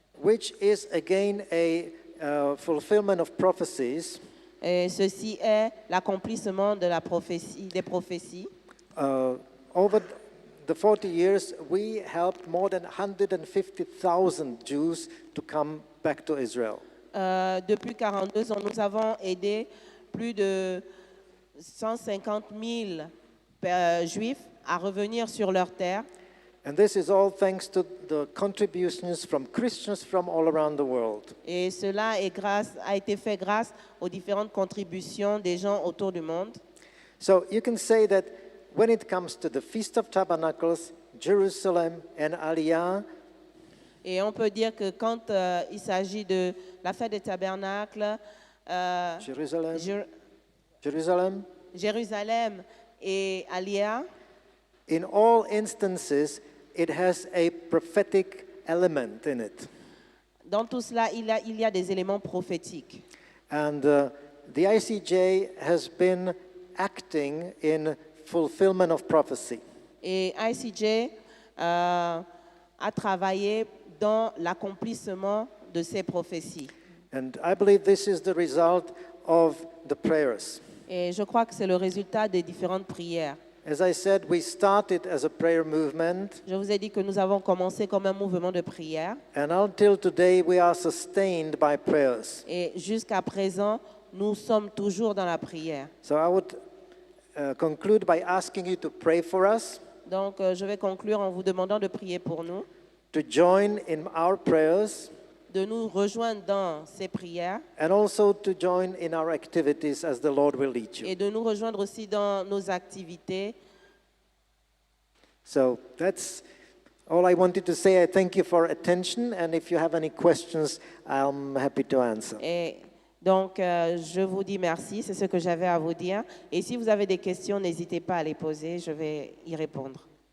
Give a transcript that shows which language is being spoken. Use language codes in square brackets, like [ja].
[en] Which is again a fulfillment of prophecies. [fr] Et ceci est l'accomplissement de la prophétie, des prophéties. [en] Over the 40 years, we helped more than 150,000 Jews to come back to Israel. [fr] Depuis 42 ans, nous avons aidé plus de 150 000 Juifs à revenir sur leur terre. [en] And this is all thanks to the contributions from Christians from all around the world. [fr] Et cela a été fait grâce aux différentes contributions des gens autour du monde. [en] So you can say that when it comes to the Feast of Tabernacles, Jerusalem and Aliyah, [fr] Et on peut dire que quand il s'agit de la fête des tabernacles, [en] Jerusalem, [fr] Jér- [en] Jerusalem, [fr] Jérusalem et Aliyah, [en] in all instances, it has a prophetic element in it. [fr] dans tout cela, il y a des éléments prophétiques. [en] And the ICJ has been acting in fulfillment of prophecy. [fr] Et ICJ a travaillé dans l'accomplissement de ces prophéties. [en] And I believe this is the result of the prayers. [fr] Et je crois que c'est le résultat des différentes prières. [en] As I said, we started as a prayer movement, [fr] Je vous ai dit que nous avons commencé comme un mouvement de prière. [en] and until today we are sustained by prayers. [fr] Et jusqu'à présent, nous sommes toujours dans la prière. [en] So I would conclude by asking you to pray for us, [fr] Donc, je vais conclure en vous demandant de prier pour nous, [en] to join in our prayers, [fr] de nous rejoindre dans ces prières [en] and also to join in our activities as the Lord will lead you. [fr] et de nous rejoindre aussi dans nos activités. [en] So that's all I wanted to say. I thank you for attention, and if you have any questions, I'm happy to answer. [fr] Et donc, je vous dis merci, c'est ce que j'avais à vous dire. Et si vous avez des questions, n'hésitez pas à les poser, je vais y répondre.